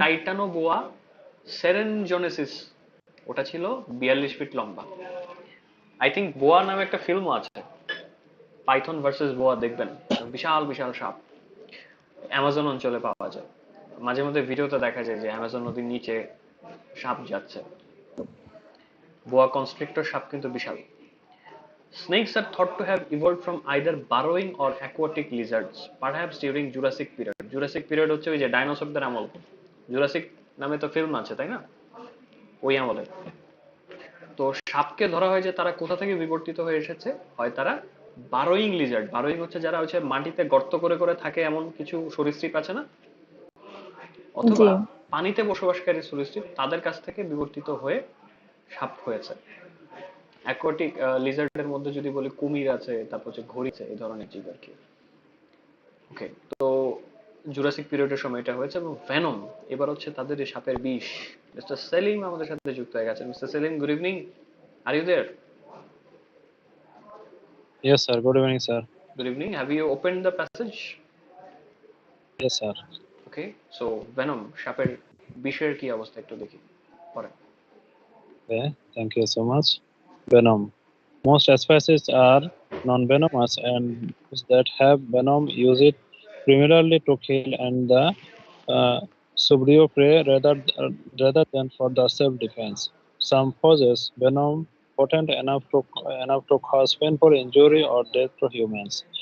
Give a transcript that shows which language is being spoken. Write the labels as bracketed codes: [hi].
[bn] Titanoboa সেরেনজোনেসিস, ওটা ছিল 42 fit লম্বা। আই থিঙ্ক বোয়া নামে একটা ফিল্মও আছে, পাইথন ভার্সেস বোয়া, দেখবেন বিশাল বিশাল সাপ অ্যামাজন অঞ্চলে পাওয়া যায়। মাঝে মধ্যে ভিডিওতে দেখা যায় যে অ্যামাজন নদীর নিচে সাপ যাচ্ছে। বোয়া কনস্ট্রিক্টর সাপ কিন্তু বিশাল। [en] Snakes are thought to have evolved from either burrowing or aquatic lizards, perhaps during Jurassic period. [bn] Jurassic period হচ্ছে ওই যে ডাইনোসরদের আমল, জুরাসিক নামে তো ফিল্ম আছে তাই না, ওই আমলে। তো সাপকে ধরা হয় যে তারা কোথা থেকে বিবর্তিত হয়ে এসেছে, হয় তারা বারোইং লিজার্ড, বারোইং হচ্ছে যারা হচ্ছে মাটিতে গর্ত করে করে থাকে এমন কিছু সরীসৃপ আছে না, জি। অথবা পানিতে বসবাসকারী সরীসৃপ, তাদের কাছ থেকে বিবর্তিত হয়ে সাপ হয়েছে। অ্যাকোয়াটিক লিজার্ডের মধ্যে যদি বলি কুমির আছে, তারপর হচ্ছে ঘড়ি আছে, এই ধরনের জীব আর কি। ওকে, তো জুরাসিক পিরিয়ডের সময় এটা হয়েছে। এবং ভেনম এবার হচ্ছে তাদের এই সাপের বিষ। মিস্টার সেলিম আমাদের সাথে যুক্ত হয়ে গেছে। [en] Mister Selim, good evening, are you there? Yes, sir. Good evening, sir. Good evening. Have you opened the passage? Yes, sir. Okay. [bn] So venom সাপের বিষের কি অবস্থা একটু দেখি পরে। [en] Okay, thank you so much. Venom. Most species are non-venomous, and those that have venom use it primarily to kill and the subdue prey rather than for the self-defense. Some possess venom potent enough to cause painful injury or death to humans.